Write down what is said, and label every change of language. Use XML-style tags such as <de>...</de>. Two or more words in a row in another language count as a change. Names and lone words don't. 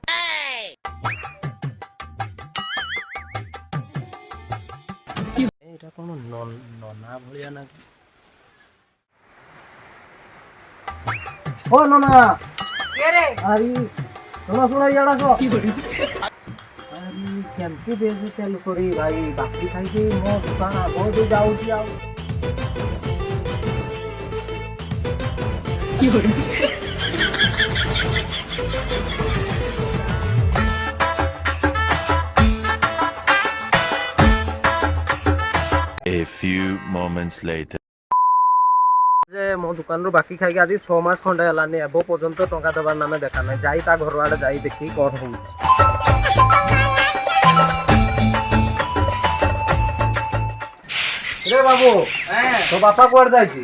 <or>ଏଇଟା କଣ ନନା ଭଳିଆ ନା ଓ ନନା ଆରେ ଶୁଣ ଇଆଡା ଆସ ଆରେ କେମିତି ବେଶୀ ତେଲ କରି ଭାଇ ବାକି ଖାଇକି ମୋ ଦୋକାନ ଆଗ ଦେଇ ଯାଉଛି ଆଉ</or> <en>A few moments later.</en> <or>ଯେ ମୋ ଦୋକାନରୁ ବାକି ଖାଇକି ଆଜି 6 ମାସ ଖଣ୍ଡେ ହେଲାନି ଏବେ ପର୍ଯ୍ୟନ୍ତ ଟଙ୍କା ଦେବାର ନାମେ ଦେଖା ନାହିଁ ଯାଇ ତା ଘର ଆଡ଼େ ଯାଇ ଦେଖି କ'ଣ ହଉଛି ରେ ବାବୁ ତୋ ବାପା କୁଆଡେ ଯାଇଛି</or>